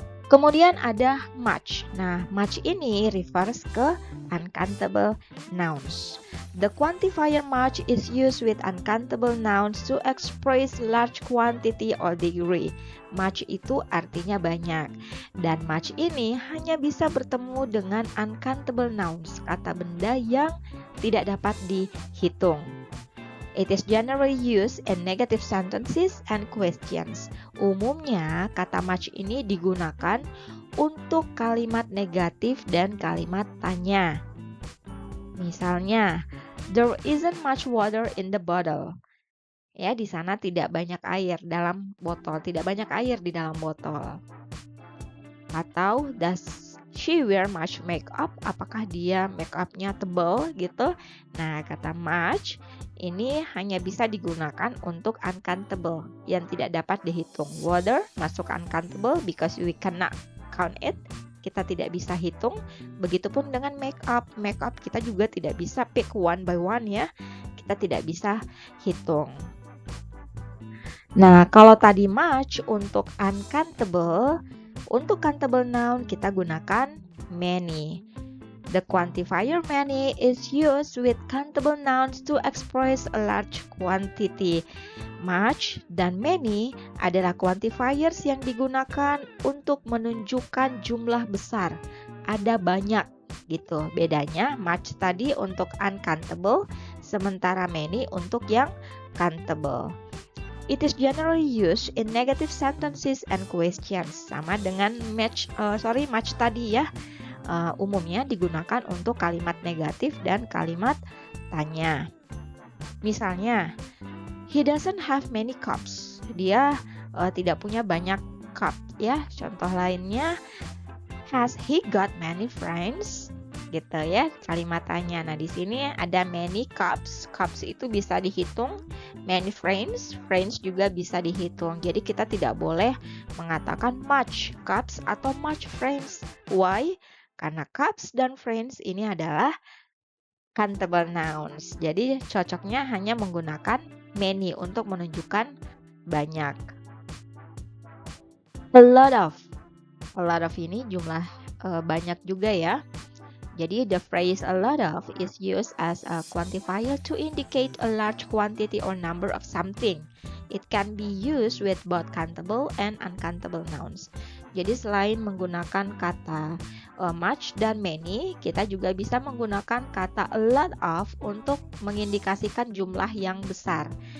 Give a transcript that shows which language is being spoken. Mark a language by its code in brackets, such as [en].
[id] Kemudian ada much. Nah, much ini refers ke uncountable nouns. [en] The quantifier much is used with uncountable nouns to express large quantity or degree. [id] Much itu artinya banyak. Dan much ini hanya bisa bertemu dengan uncountable nouns, kata benda yang tidak dapat dihitung. [en] It is generally used in negative sentences and questions. [id] Umumnya, kata much ini digunakan untuk kalimat negatif dan kalimat tanya. [en] Misalnya, there isn't much water in the bottle. [id] Ya, di sana tidak banyak air dalam botol, tidak banyak air di dalam botol. [en] Atau, does she wear much makeup? [id] Apakah dia make up-nya tebal gitu? Nah, kata much ini hanya bisa digunakan untuk uncountable yang tidak dapat dihitung. [en] Water masuk uncountable because we cannot count it. [id] Kita tidak bisa hitung. Begitupun dengan make up. Make up kita juga tidak bisa [en] pick one by one [id] ya. Kita tidak bisa hitung. Nah, kalau tadi much untuk uncountable, untuk countable noun kita gunakan many. [en] The quantifier many is used with countable nouns to express a large quantity. [id] Much dan many adalah quantifiers yang digunakan untuk menunjukkan jumlah besar. Ada banyak gitu. Bedanya much tadi untuk uncountable, sementara many untuk yang countable. [en] It is generally used in negative sentences and questions. [id] Sama dengan much tadi ya. Umumnya digunakan untuk kalimat negatif dan kalimat tanya. [en] Misalnya, he doesn't have many cups. [id] Dia tidak punya banyak cup ya. [en] Contoh lainnya, has he got many friends? [id] Gitu ya, kalimat tanya. Nah, di sini ada many cups. Cups itu bisa dihitung. Many friends, friends juga bisa dihitung. Jadi kita tidak boleh mengatakan much cups atau much friends. Why? Karena cups dan friends ini adalah countable nouns. Jadi cocoknya hanya menggunakan many untuk menunjukkan banyak. A lot of ini jumlah banyak juga ya. [en] Jadi the phrase a lot of is used as a quantifier to indicate a large quantity or number of something. It can be used with both countable and uncountable nouns. [id] Jadi selain menggunakan kata much dan many, kita juga bisa menggunakan kata a lot of untuk mengindikasikan jumlah yang besar.